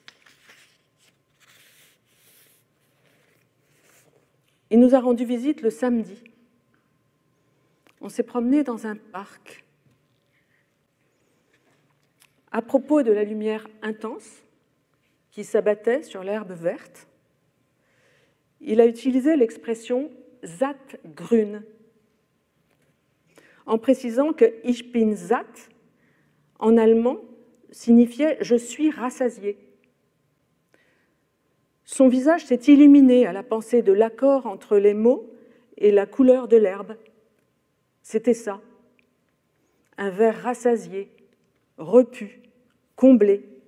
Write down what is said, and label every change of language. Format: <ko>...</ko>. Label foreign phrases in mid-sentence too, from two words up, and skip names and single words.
<fr>Il nous a rendu visite le samedi. On s'est promené dans un parc. À propos de la lumière intense qui s'abattait sur l'herbe verte, il a utilisé l'expression «</fr> <de>satt grün</de> <fr>» en précisant que «</fr> <de>ich bin satt</de> <fr>» en allemand signifiait « je suis rassasié ». Son visage s'est illuminé à la pensée de l'accord entre les mots et la couleur de l'herbe. C'était ça, un vers rassasié, repu, comblé.</fr>